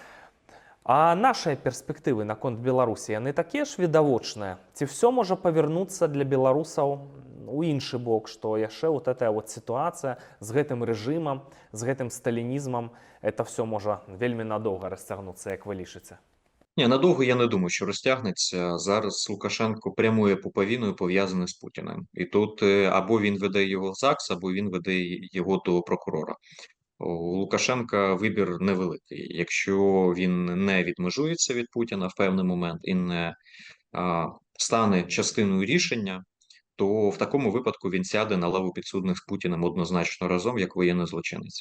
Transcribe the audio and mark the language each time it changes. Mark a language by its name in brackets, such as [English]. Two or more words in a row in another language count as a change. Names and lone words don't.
[Belarusian] А нашыя перспектывы наконт Беларусі, яны такія ж відавочныя? Ці ўсё можа павярнуцца для беларусаў у іншы бок, што яшчэ [Russian] вот эта вот [Belarusian] сітуацыя з гэтым рэжымам, з гэтым сталінізмам, [Russian] это все [Belarusian] можа вельмі надоўга расцягнуцца, як вы лічыце? [Ukrainian] Ні, надовго я не думаю, що розтягнеться. Зараз Лукашенко прямою пуповиною пов'язаний з Путіним. І тут або він веде його в ЗАГС, або він веде його до прокурора. У Лукашенка вибір невеликий. Якщо він не відмежується від Путіна в певний момент і не стане частиною рішення, то в такому випадку він сяде на лаву підсудних з Путіним однозначно разом, як воєнний злочинець.